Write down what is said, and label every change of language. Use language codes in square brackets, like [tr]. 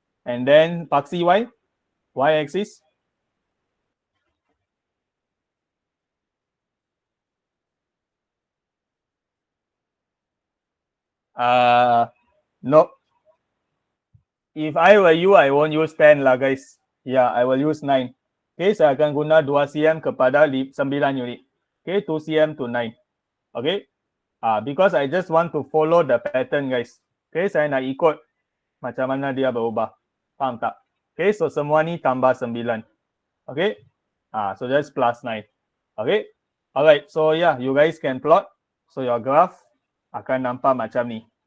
[en] And then paksi y, y-axis. No. If I were you, I won't use 10 lah, guys. Yeah, I will use 9. [ms] Okay, saya akan guna 2 cm kepada 9 unit. [en] Okay, 2 cm to 9. Okay. Because I just want to follow the pattern, guys. [ms] Okay, saya nak ikut macam mana dia berubah. Faham tak? [en] Okay, so [ms] semua ni tambah 9. [en] Okay. So that's plus 9. Okay. Alright, so yeah, you guys can plot. So your graph [ms] akan nampak macam ni.